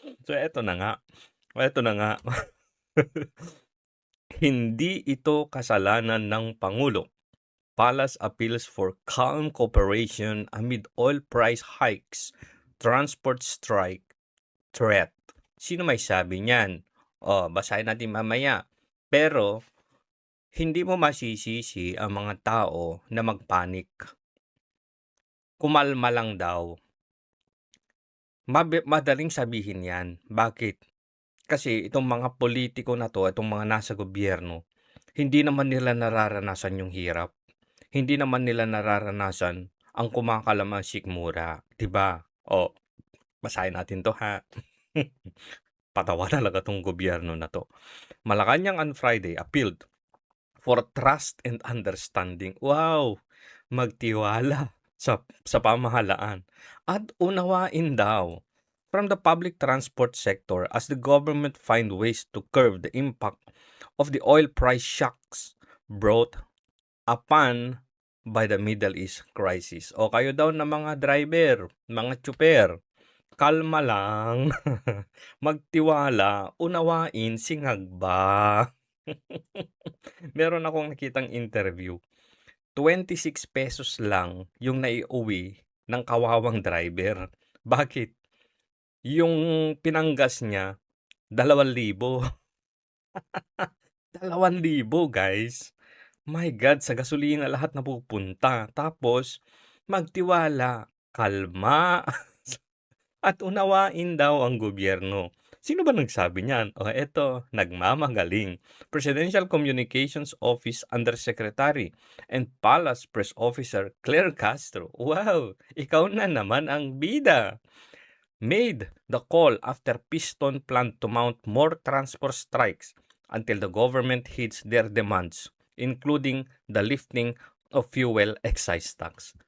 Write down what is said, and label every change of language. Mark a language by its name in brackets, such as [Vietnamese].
[Filipino] So eto na nga, hindi ito kasalanan ng Pangulo. [English] Palace appeals for calm cooperation amid oil price hikes, transport strike, threat. [Filipino] Sino may sabi niyan? Basahin natin mamaya. Pero, hindi mo masisisi ang mga tao na magpanik. Kumalma lang daw. Madaling sabihin yan. Bakit? Kasi itong mga politiko na to, itong mga nasa gobyerno, hindi naman nila nararanasan yung hirap. Hindi naman nila nararanasan ang kumakalam ang sikmura. Diba? Basahin natin to ha. Patawa talaga tong gobyerno na to. [English] Malacanang on Friday appealed for trust and understanding. Wow! [Filipino] Magtiwala sa pamahalaan at unawain daw [English] from the public transport sector as the government find ways to curb the impact of the oil price shocks brought upon by the Middle East crisis. [Filipino] O kayo daw na mga driver, mga tsuper, kalma lang, magtiwala, unawain, singag ba? Meron akong nakitang interview, 26 pesos lang yung naiuwi ng kawawang driver. Bakit? Yung pinanggas niya, 2,000. 2,000 [English] guys. My God, [Filipino] sa gasolina lahat napupunta. Tapos, magtiwala, kalma, at unawain daw ang gobyerno. Sino ba nagsabi niyan? Eto, nagmamagaling. [English] Presidential Communications Office Undersecretary and Palace Press Officer Claire Castro. [Filipino] Wow, ikaw na naman ang bida. [English] Made the call after Piston planned to mount more transport strikes until the government hits their demands, including the lifting of fuel excise tax.